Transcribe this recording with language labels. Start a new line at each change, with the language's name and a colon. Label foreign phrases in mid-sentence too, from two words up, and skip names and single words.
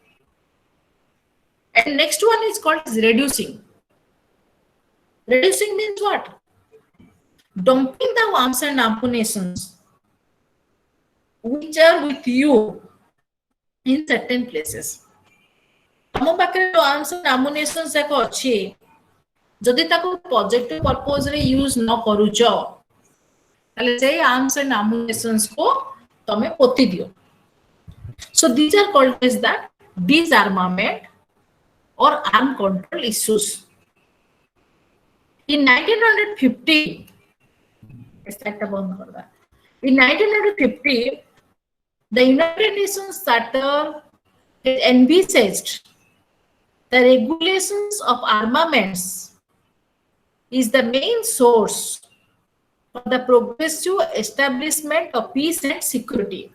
English: And next one is called as reducing. Reducing means what? Dumping the arms and ammunitions which are with you in certain places.
Odia: ଆମ ପାଖରେ
English: arms and ammunition
Odia: ଯାକ ଅଛି, ଯଦି ତାକୁ
English: positive purpose
Odia: ରେ ୟୁଜ ନ କରୁଛ, ତାହେଲେ ସେଇ
English: arms and ammunitions
Odia: को ତମେ ପୋତି ଦିଅ.
English: So these are called as the disarmament or arm control issues. In 1950, in 1950, the United Nations Charter envisaged the regulations of armaments is the main source for the progressive establishment of peace and security.